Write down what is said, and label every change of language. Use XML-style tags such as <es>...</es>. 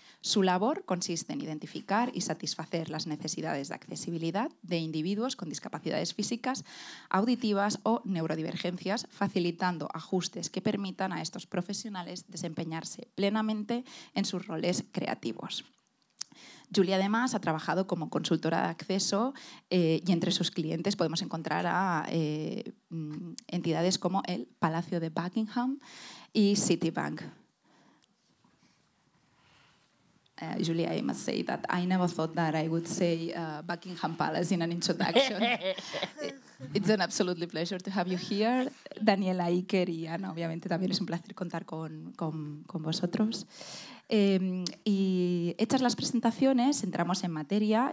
<es>Su labor consiste en identificar y satisfacer las necesidades de accesibilidad de individuos con discapacidades físicas, auditivas o neurodivergencias, facilitando ajustes que permitan a estos profesionales desempeñarse plenamente en sus roles creativos. Julie, además, ha trabajado como consultora de acceso y entre sus clientes podemos encontrar a entidades como el Palacio de Buckingham y Citibank.</es> <en>Julie, I must say that I never thought that I would say Buckingham Palace in an introduction. It's an absolutely pleasure to have you here.</en> <es>Daniela, Iker y Ana, obviamente también es un placer contar con vosotros. Y hechas las presentaciones, entramos en materia.</es>